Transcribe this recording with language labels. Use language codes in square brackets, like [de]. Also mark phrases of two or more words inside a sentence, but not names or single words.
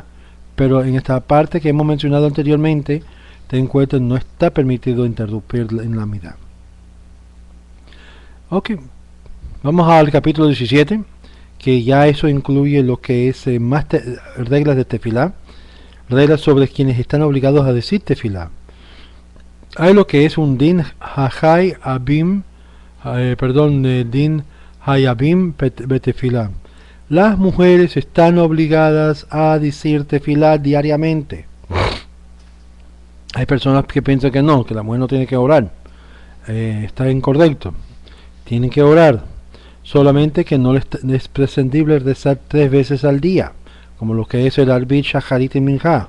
[es] Pero en esta parte que hemos mencionado anteriormente, ten en cuenta, no está permitido interrumpir en la Midá. Ok, vamos al capítulo 17, que ya eso incluye lo que es más reglas de tefilá, reglas sobre quienes están obligados a decir tefilá. Hay lo que es un [he] דין חייבים, דין חייבים בתפילה. [es] Las mujeres están obligadas a decir tefilá diariamente. Hay personas que piensan que no, que la mujer no tiene que orar. Está incorrecto. Tienen que orar, solamente que no les es prescindible rezar 3 veces al día, como lo que es el Arbit, Shacharit y Minjá.